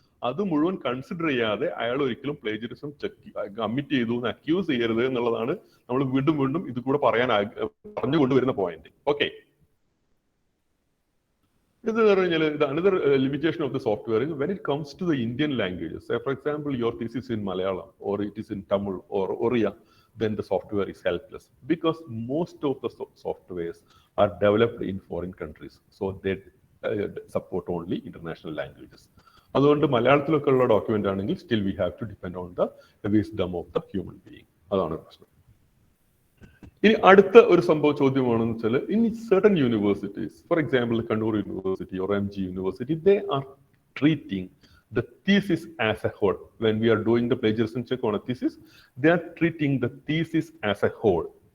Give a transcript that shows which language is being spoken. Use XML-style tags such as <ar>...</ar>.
<ml>അത് മുഴുവൻ കൺസിഡർ ചെയ്യാതെ അയാൾ ഒരിക്കലും പ്ലേജറിസം കമ്മിറ്റ് ചെയ്തു എന്ന് അക്യൂസ് ചെയ്യരുത് എന്നുള്ളതാണ് നമ്മൾ വീണ്ടും വീണ്ടും ഇത് കൂടെ പറഞ്ഞുകൊണ്ടുവരുന്ന പോയിന്റ്.</ml> <en>okay,</en> <ml>ഇത് പറഞ്ഞാൽ ഇത്</ml> <en>Another limitation of the software is when it comes to the Indian languages. Say for example your thesis in Malayalam or it is in Tamil or Oriya, then the software is helpless because most of the softwares are developed in foreign countries, so they support only international languages.</en> <ml>അതുകൊണ്ട് മലയാളത്തിലൊക്കെ ഉള്ള document ആണെങ്കിൽ</ml> <en>Still we have to depend on the wisdom of the human being.</en> <ml>അതാണ് പ്രശ്നം. ഇനി അടുത്ത ഒരു ചോദ്യമാണെന്ന് വെച്ചാൽ,</ml> <en>In certain universities, for example Kannur University or MG University, they are treating the thesis as a whole. When we are doing the plagiarism check on a thesis, they are treating the thesis as a whole.</en>